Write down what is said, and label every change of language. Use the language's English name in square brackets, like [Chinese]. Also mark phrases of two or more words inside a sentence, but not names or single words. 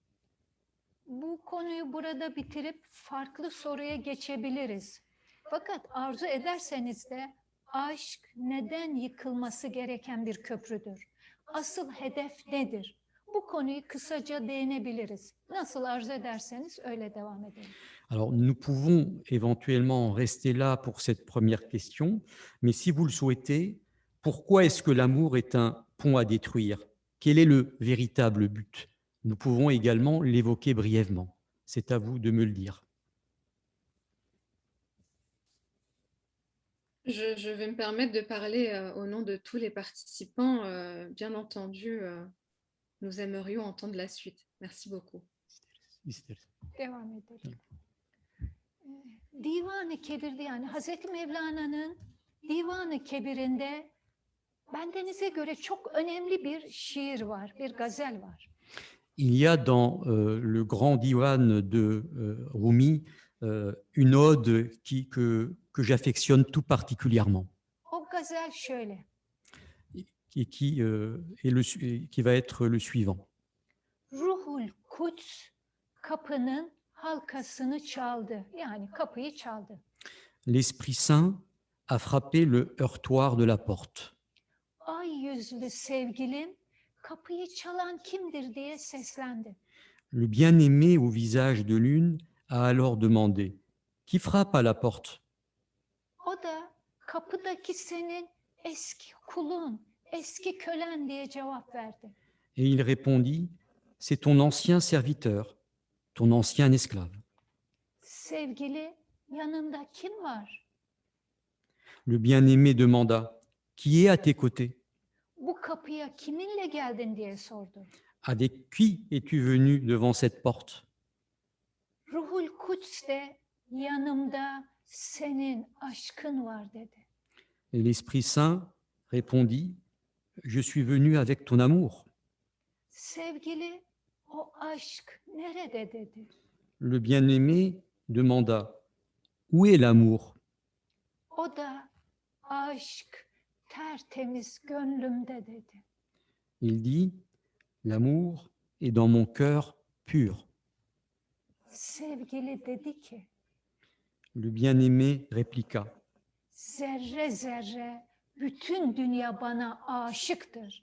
[Turkish] Bu konuyu burada bitirip farklı soruya geçebiliriz. Fakat arzu ederseniz de aşk neden yıkılması gereken bir köprüdür? Asıl hedef nedir? Bu konuyu kısaca değinebiliriz. Nasıl arzu ederseniz öyle devam edelim. [French] Alors, nous pouvons éventuellement rester là pour cette première question, mais si vous le souhaitez, pourquoi est-ce que l'amour est un pont à détruire? Quel est le véritable but? Nous pouvons également l'évoquer brièvement. C'est à vous de me le dire. Je vais me permettre de parler au nom de tous les participants. Bien entendu, nous aimerions entendre la suite. Merci beaucoup. [Turkish] Devam edelim. Divan-ı Kebir'de yani Hazreti Mevlana'nın Divan-ı Kebir'inde Bendenize göre çok önemli bir şiir var, bir gazel var. [French] Il y a dans le grand diwan de Rumi une ode que j'affectionne tout particulièrement [Turkish] O gazel şöyle. [French] et qui va être le suivant. [Turkish] Ruhul Kuds kapının halkasını çaldı. Yani kapıyı çaldı. [French] L'Esprit Saint a frappé le heurtoir de la porte. [Turkish] Ay yüzlü sevgilim kapıyı çalan kimdir diye seslendi. [French] Le bien-aimé au visage de lune a alors demandé « Qui frappe à la porte ?» [Turkish] O da kapıdaki senin eski kulun, eski kölen diye cevap verdi. [French] Et il répondit « C'est ton ancien serviteur, ton ancien esclave. » [Turkish] Sevgili, yanında kim var? [French] Le bien-aimé demanda « Qui est à tes côtés ? [Turkish] Bu kapıya kiminle geldin diye sordu. [French] Avec qui es-tu venu devant cette porte ? [Turkish] Ruhul Kuds de yanımda senin aşkın var dedi. [French] Et l'Esprit Saint répondit « Je suis venu avec ton amour. » [Turkish] Sevgili, o aşk nerede dedi. [French] Le bien-aimé demanda « Où est l'amour ? [Turkish] O da aşk tertemiz gönlümde dedi. [French] Il dit « L'amour est dans mon cœur pur. » [Turkish] Sevgili dedi ki, [French] Le bien-aimé répliqua [Turkish] zerre zerre bütün dünya bana aşıktır.